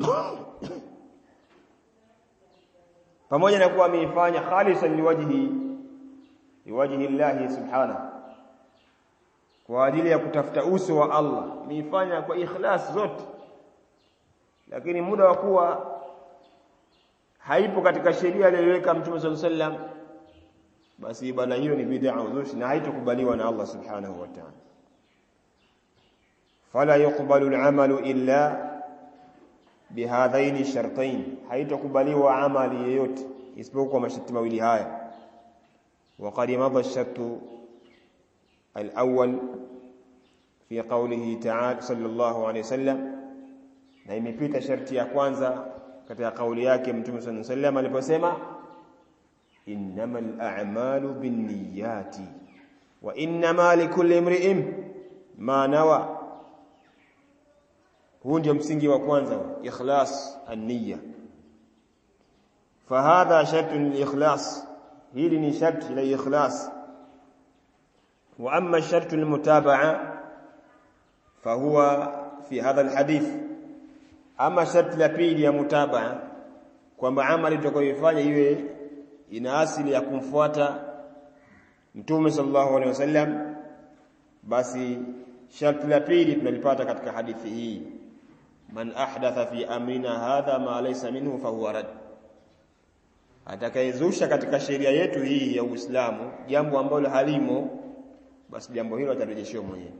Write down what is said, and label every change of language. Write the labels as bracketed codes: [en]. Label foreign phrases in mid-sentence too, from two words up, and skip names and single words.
[sw] Pamoja na kuwa ameifanya [ar] خالصاً لوجه الله سبحانه, [sw] kwa ajili ya kutafuta uso wa Allah, ameifanya kwa ikhlas zote, lakini muda wa kuwa haipo katika sheria aliyoweka mtume [ar] صلى الله عليه وسلم, [sw] basi ibada hiyo ni bid'a uzushi na haitakubaliwa na [ar] الله سبحانه وتعالى. فلا يقبل العمل إلا بهذين الشرطين, [sw] haitakubaliwa amali yoyote isipokuwa masharti mawili haya. [ar] وقد مضى الشرط الأول في قوله تعالى صلى الله عليه وسلم, [sw] na imepita sharti ya kwanza katika kauli yake mtume [ar] صلى الله عليه وسلم [sw] aliposema, [ar] إنما الأعمال بالنيات وإنما لكل امرئ ما نوى. [sw] Huu ndio msingi wa kwanza, [ar] إخلاص النية. فهذا شرط للإخلاص, [sw] hili ni sharti la ikhlas. [ar] وأما شرط المتابعة فهو في هذا الحديث, [sw] ama sharti la pili ya mutaba'a, kwamba amali tutakayoifanya iwe ina asili ya kumfuata mtume [ar] صلى الله عليه وسلم, [sw] basi sharti la pili tunalipata katika hadithi hii, [ar] من أحدث في أمرنا هذا ما ليس منه فهو رد, [sw] atakayezusha katika sheria yetu hii ya Uislamu jambo ambalo halimo, basi jambo hilo atarejeshewa mwenyewe.